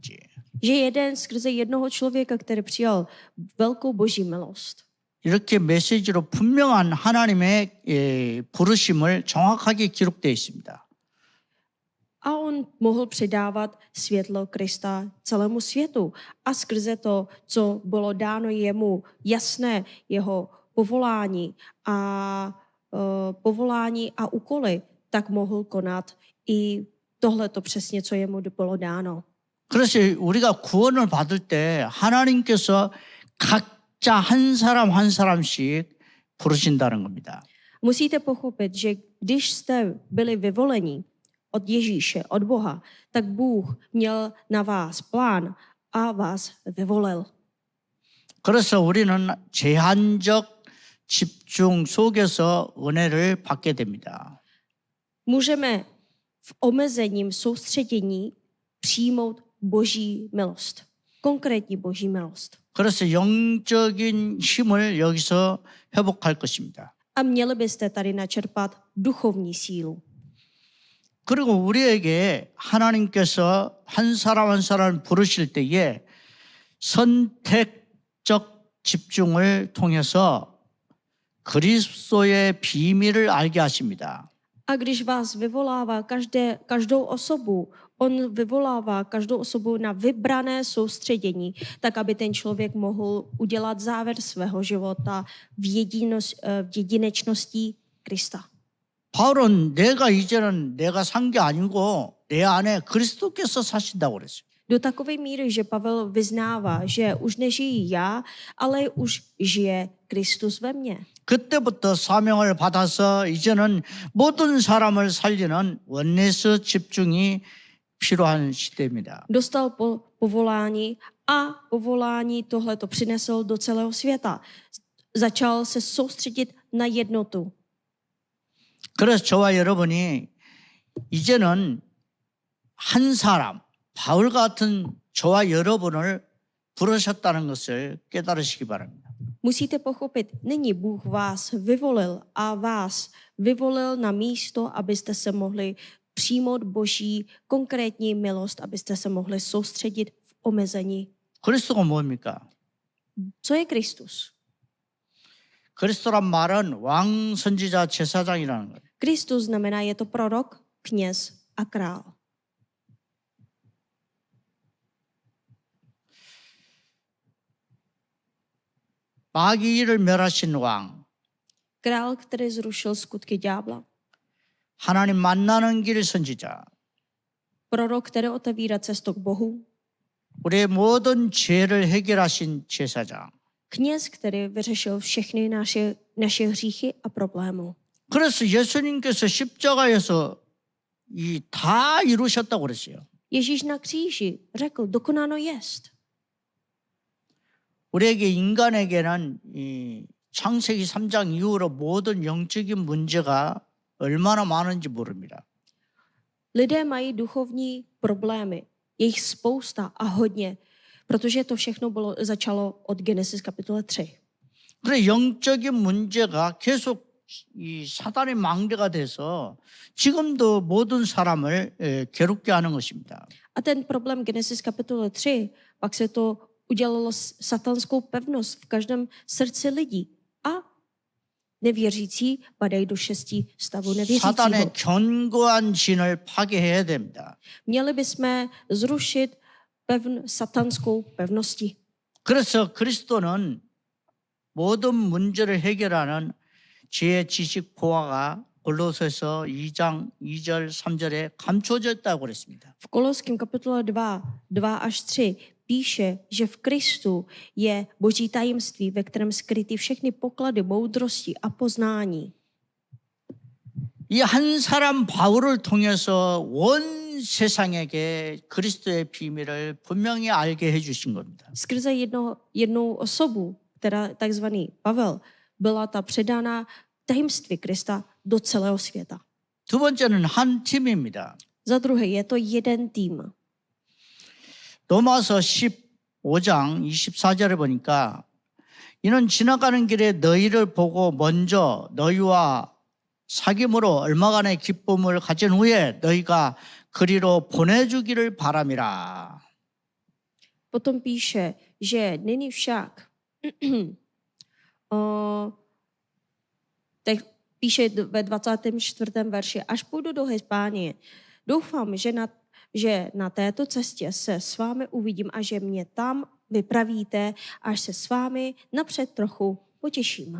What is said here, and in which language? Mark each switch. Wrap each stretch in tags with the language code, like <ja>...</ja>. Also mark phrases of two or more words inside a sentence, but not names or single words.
<cs>Že jeden skrze jednoho člověka, který přijal velkou boží milost.</cs> <ko>이렇게 메시지로 분명한 하나님의 부르심을 정확하게 기록되어 있습니다.</ko> <cs>A on mohl předávat světlo Krista celému světu. A skrze to, co bylo dáno jemu jasné, jeho povolání a úkoly, tak mohl konat i tohleto přesně, co jemu bylo dáno.</cs> <ko>그래서 우리가 구원을 받을 때 하나님께서 각자 한 사람 한 사람씩 부르신다는 겁니다.</ko> <cs>Musíte pochopit, že když jste byli vyvoleni od Ježíše, od Boha, tak Bůh měl na vás plán a vás vyvolil.</cs> <ko>그래서 우리는 제한적 집중 속에서 은혜를 받게 됩니다.</ko> <cs>Můžeme v omezením soustředění přijmout Boží milost. Konkrétní Boží milost.</cs> <ko>그래서 영적인 힘을 여기서 회복할 것입니다.</ko> <cs>A měli byste tady načerpat duchovní sílu.</cs> <ko>그리고 우리에게 하나님께서 한 사람 한 사람 부르실 때에 선택적 집중을 통해서 그리스도의 비밀을 알게 하십니다.</ko> <cs>A když vás vyvolává každou osobu, on vyvolává každou osobu na vybrané soustředění, tak aby ten člověk mohl udělat závěr svého života v jedinečnosti Krista.</cs> <ko>바울은 내가 산 게 아니고 내 안에 그리스도께서 사신다고 그랬어요.</ko> <cs>Do takové míry, že Pavel vyznává, že už nežijí já, ale už žije Kristus ve mně.</cs> <ko>그때부터 사명을 받아서 이제는 모든 사람을 살리는 원내스 집중이 필요한 시대입니다.</ko> <cs>Dostal povolání a povolání tohleto přinesl do celého světa. Začal se soustředit na jednotu.</cs> <ko>그래서 저와 여러분이 이제는 한 사람, 바울 같은 저와 여러분을 부르셨다는 것을 깨달으시기 바랍니다.</ko> <cs>Musíte pochopit, nyní Bůh vás vyvolil a vás vyvolil na místo, abyste se mohli přijmout Boží konkrétní milost, abyste se mohli soustředit v omezení.</cs> <ko>그리스도가 뭡니까?</ko> <cs>Co je Kristus?</cs> <ko>그리스도란 말은 왕, 선지자, 제사장이라는 거예요.</ko> <cs>Kristus znamená, je to prorok, kněz a král.</cs> <ko>마귀를 멸하신 왕,</ko> <cs>Král, který zrušil skutky ďábla.</cs> <ko>하나님 만나는 길 선지자,</ko> <cs>Prorok, který otevírá cestu k Bohu.</cs> <ko>우리의 모든 죄를 해결하신 제사장.</ko> <cs>Kněz, který vyřešil všechny naše hříchy a problémy.</cs> <ko>그래서 예수님께서 십자가에서 다 이루셨다고 그랬어요.</ko> <cs>Ježíš na kříži řekl, dokonáno jest.</cs> <ko>우리에게 인간에게는 이 창세기 3장 이후로 모든 영적인 문제가 얼마나 많은지 모릅니다.</ko> <cs>Lidé mají duchovní problémy. Je jich spousta a hodně, protože to všechno začalo od Genesis kapitole 3.</cs> <ko>그래 영적인 문제가 계속 이 사단의 망대가 돼서 지금도 모든 사람을 괴롭게 하는 것입니다.</ko> <cs>A ten problém Genesis kapitole 3, pak se to udělalo satanskou pevnost v každém srdci lidí. A nevěřící padají do 6 stavu nevěřícího.</cs> <ko>사단의 견고한 진을 파괴해야 됩니다.</ko> <cs>Měli bychom zrušit satanskou pevnosti.</cs> <ko>그래서 그리스도는 모든 문제를 해결하는 지혜, 지식, 보화가 골로새서 2장 2절 3절에 감춰져 있다고 그랬습니다.</ko> <cs>V Koloským kapitole 2 až 3 píše, že v Kristu je boží tajemství, ve kterém skryty všechny poklady moudrosti a poznání.</cs> <ko>이 한 사람 바울을 통해서 온 세상에게 그리스도의 비밀을 분명히 알게 해주신 겁니다.</ko> <cs>Skrze jednou osobu, která takzvaný Pavel, byla ta předána tajemství Krista do celého světa.</cs> <ko>두 번째는 한 팀입니다.</ko> <cs>Za druhé je to jeden tým.</cs> <ko>로마서 15장 24절에 보니까 이는 지나가는 길에 너희를 보고 먼저 너희와 사귐으로 얼마간의 기쁨을 가진 후에 너희가 그리로 보내주기를 바람이라.</ko> <cs>Potom píše, že nyní však tak píše ve 24. verši, až půjdu do Hispánie, doufám, že na této cestě se s vámi uvidím a že mě tam vypravíte, až se s vámi napřed trochu potěším.</cs>